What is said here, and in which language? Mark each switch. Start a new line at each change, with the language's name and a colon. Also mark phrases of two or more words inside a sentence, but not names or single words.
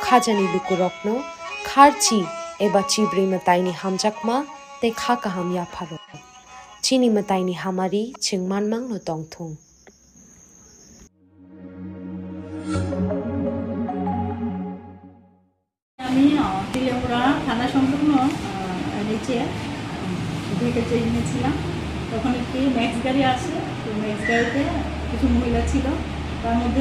Kok Borok: khajani lukurokno kharchi eba chibri mataini hamjakma te kha kaham ya pharo chini mataini hamari chingmanmang no tongthung
Bangla: আমি তিলেমুরা থানা সংলগ্ন নিচে দুইটা ট্রেন নিয়েছিলাম তখন একটি ম্যাক্স গাড়ি আসে তো ম্যাক্স গাড়িতে কিছু মহিলা ছিল তার মধ্যে